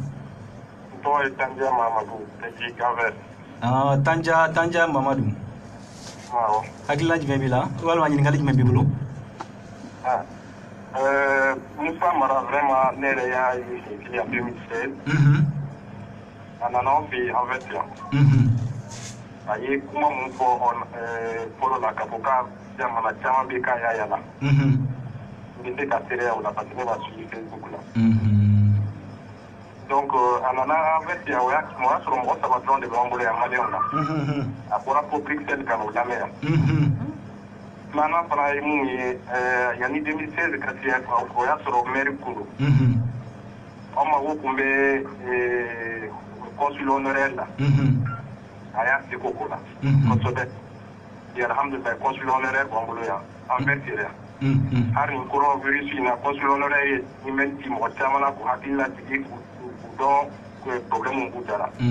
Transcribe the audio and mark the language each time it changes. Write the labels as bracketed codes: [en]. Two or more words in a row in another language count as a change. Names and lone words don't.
[bm] n tɔgɔ ye Tanja Mamadu depuis Cap-Vert Tanja Mamadu hakilina jumɛn b'i la walima ɲininkali jumɛn b'i bolo Moussa Mara vraiment ne yɛrɛ y'a ye en 2016 a nana anw fɛ yen [fr] en fait [bm] yan a ye kuma mun fɔ fɔlɔ la k'a fɔ k'a jamana caman bɛ k'a y'a yala n bɛ se ka seereya o la [fr] parce que [bm] ne b'a suivi Facebook la donc a nana [fr] en fait [bm] yan o y'a sɔrɔ mɔgɔ 3 dɔrɔn de b'an bolo yan maliyɛnw na a bɔra fo Bruxelles ka n'o lamɛn yan filanan fana ye mun ye yanni 2016 ka se o y'a sɔrɔ maire kun don anw mago tun bɛ [fr] consul honoraire [bm] la a y'a seko ko la kosɛbɛ alhamdulilayi [fr] consul honoraire [bm] b'an bolo yan an bɛɛ sera yan hali nin coronavirus in na [fr] consul honoraire [bm] ye ni bɛ di mɔgɔ caman na k'u hakili latigi k'u dɔn problème b'u dara